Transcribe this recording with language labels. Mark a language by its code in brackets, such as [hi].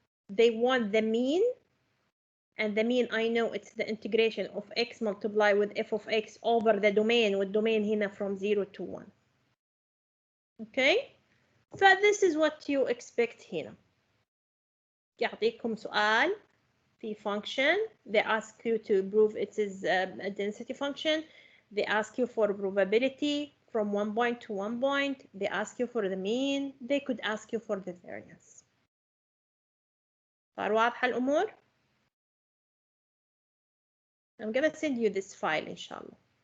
[en] They want the mean, and the mean I know it's the integration of x multiplied with f of x over the domain, with domain هنا from 0 to 1. Okay, so this is what you expect هنا. [ar] يعطيكم سؤال في function. [en] They ask you to prove it is a density function. They ask you for probability from 1 point to 1 point. They ask you for the mean. They could ask you for the variance. [ar] صار واضحة الأمور؟ [en] I'm gonna send you this file [ar] إن شاء الله.